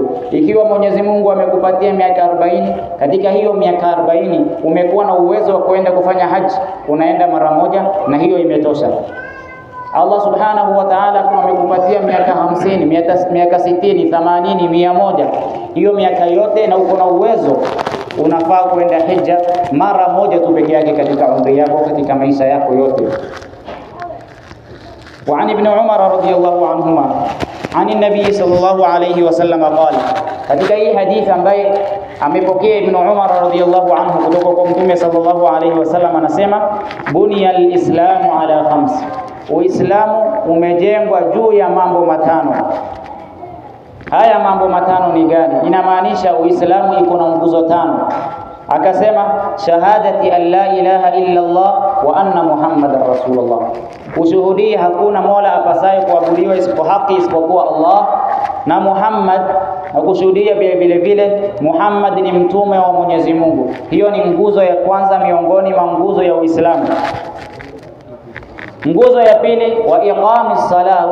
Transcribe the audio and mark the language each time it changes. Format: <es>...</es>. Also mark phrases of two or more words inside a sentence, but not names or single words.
<sw>Ikiwa Mwenyezi Mungu amekupatia miaka 40, katika hiyo miaka 40 umekuwa na uwezo wa kwenda kufanya haji, unaenda mara moja na hiyo imetosha.</sw> <ar>الله سبحانه وتعالى</ar> <sw>kama amekupatia miaka 50, miaka 60, 80, 100, hiyo miaka yote na uko na uwezo, unafaa kwenda hija mara moja tu peke yake katika umri yako, katika maisha yako yote.</sw> <ar>وعن ابن عمر رضي الله عنهما عن النبي صلى الله عليه وسلم قال,</ar> <sw>katika hii hadithi ambaye amepokea Ibn Umar</sw> <ar>رضي الله عنه</ar> <sw>kutoka kwa Mtume</sw> <ar>صلى الله عليه وسلم,</ar> <sw>anasema,</sw> <ar>بني الإسلام على 5,</ar> <sw>Uislamu umejengwa juu ya mambo matano. Haya mambo matano ni gani? Inamaanisha Uislamu iko na nguzo 5. Akasema,</sw> <ar>شهادة أن لا إله إلا الله وأن محمدا رسول الله,</ar> <sw>ushuhudia hakuna mola apasaye kuabudiwa kuabudiwa isipokuwa Allah, na Muhammad, na kushuhudia vile vile Muhammad ni mtume wa Mwenyezi Mungu. Hiyo ni nguzo ya kwanza miongoni mwa nguzo ya Uislamu. Nguzo ya pili,</sw> <ar>وإقام الصلاة.</ar>